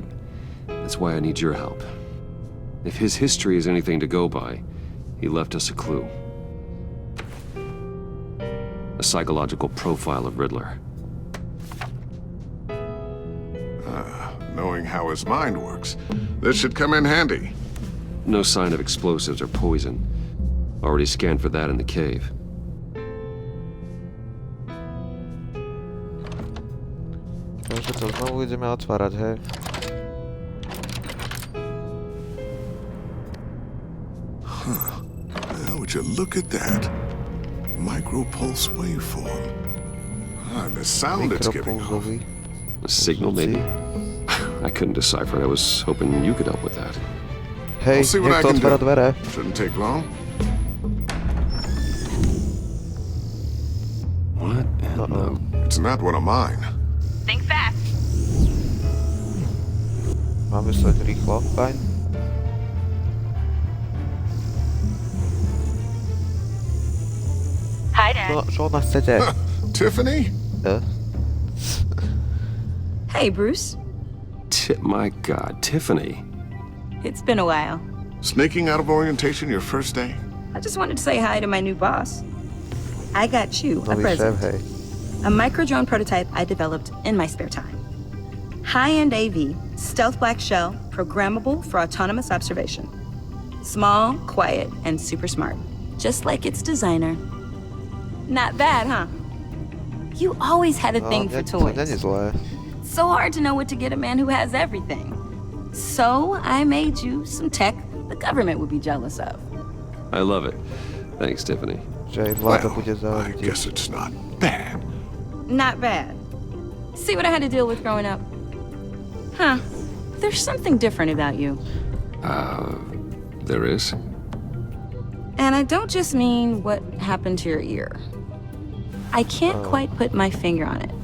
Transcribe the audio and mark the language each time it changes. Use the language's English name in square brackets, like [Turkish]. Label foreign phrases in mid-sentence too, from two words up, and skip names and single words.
[English] That's why I need your help. If his history is anything to go by, he left us a clue. A psychological profile of Riddler. Knowing how his mind works, this should come in handy. No sign of explosives or poison. Already scanned for that in the cave. [Slovak] Takže to znovu ideme otvárať, hej. [English] Would you look at that? Micro-pulse waveform. And the sound it's giving off. A signal, maybe? I couldn't decipher it. I was hoping you could help with that. [Slovak] Hej, [English] I'll see what I [Slovak] niekto [English] can [Slovak] otvára [English] do. [Slovak] dvere. [English] Shouldn't take long. What in the... It's not one of mine. Think fast. [Slovak] Mám mysleť rýchlo, fajn. [English] Hi, Dad. [Slovak] Čo od nás chcete? [English] Tiffany? Hey, Bruce. My God, Tiffany. It's been a while. Sneaking out of orientation your first day? I just wanted to say hi to my new boss. I got you a [Slovak] Nový [English] present. [Slovak] šéf, hej. [English] A micro-drone prototype I developed in my spare time. High-end AV, stealth black shell, programmable for autonomous observation. Small, quiet, and super smart. Just like its designer. Not bad, huh? You always had a thing for [Slovak] To [English] toys. [Slovak] není zlé. [English] So hard to know what to get a man who has everything. So I made you some tech the government would be jealous of. I love it. Thanks, Tiffany. [Slovak] Že aj vláda [English] Well, [Slovak] bude [English] I [Slovak] závidieť. [English] guess it's not bad. Not bad. See what I had to deal with growing up? Huh. There's something different about you. There is? And I don't just mean what happened to your ear. I can't quite put my finger on it.